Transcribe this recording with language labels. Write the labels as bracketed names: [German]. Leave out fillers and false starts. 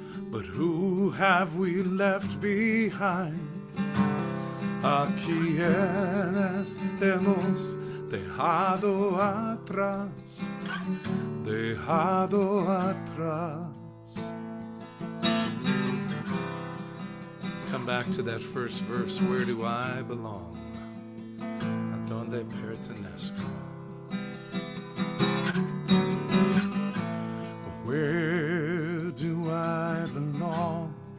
[English] But who have we left behind? [Spanish] A quienes hemos dejado atrás, dejado atrás. [English] Come back to that first verse. Where do I belong? [Spanish] Adonde Pertenezco. [English] Where do I belong?